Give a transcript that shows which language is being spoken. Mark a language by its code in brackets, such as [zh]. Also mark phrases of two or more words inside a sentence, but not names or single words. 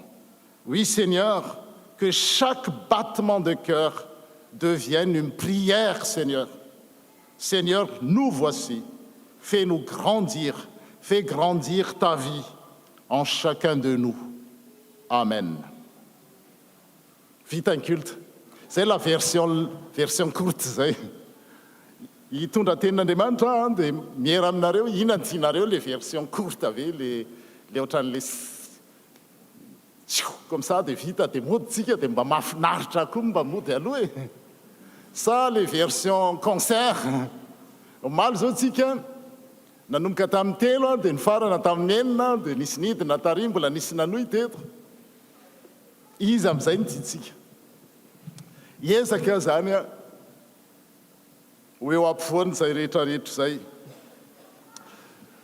[fr] Oui, Seigneur, que chaque battement de cœur devienne une prière, Seigneur. Seigneur, nous voici. Fais-nous grandir, fais grandir ta vie en chacun de nous. Amen. Vite un culte. C'est la version courte zay. [mg] Hitondra tenin'Andriamanitra dia miera aminareo ina ny tianareo le [fr] version courte [mg] ave le ohatran'le [fr] comme ça [mg] dia vita dia moditsika dia mba mahafinaritra koa mba mody aloha e. Sa le [fr] version concert [mg] omaly zao tsika nanomboka tamin'ny telo dia ny farana tamin'ny enina dia nisy nidina tary mbola nisy nanohy teto izy amin'izay ny tiantsika hiezaka zany ho eo ampovoany zay rehetrarehetra zay